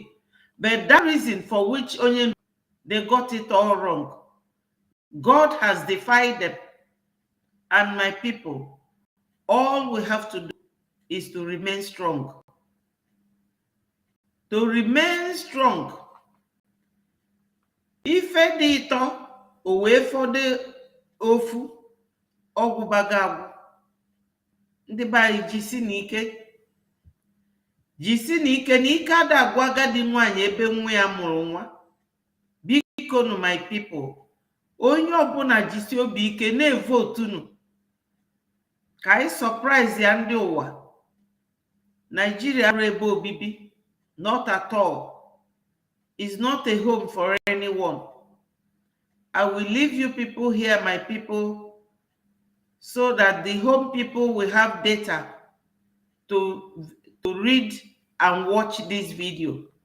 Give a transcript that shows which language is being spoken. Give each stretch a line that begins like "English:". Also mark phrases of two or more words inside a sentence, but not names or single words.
English: But that reason for which Onyendu, they got it all wrong. God has defied them. And my people, all we have to do is to remain strong. To remain strong.
Igbo: Ife dị ịtọ, o wee fọdụ ofu, ọgwụ baga agwụ. Ndị be anyị jisi n'ike. Jisi n'ike, na ike ada agwụ agadi nwaanyị ebe nwa ya mụrụ nwa. Biko nu
English: my people,
Igbo: onye ọbụla jisi obi ike na-evotu nu. Ka anyị surprise ya ndị ụwa. Nigeria bụ ebe obibi.
English: Not at all. It's not a home for anyone. I will leave you people here, my people, so that the home people will have data to read and watch this video.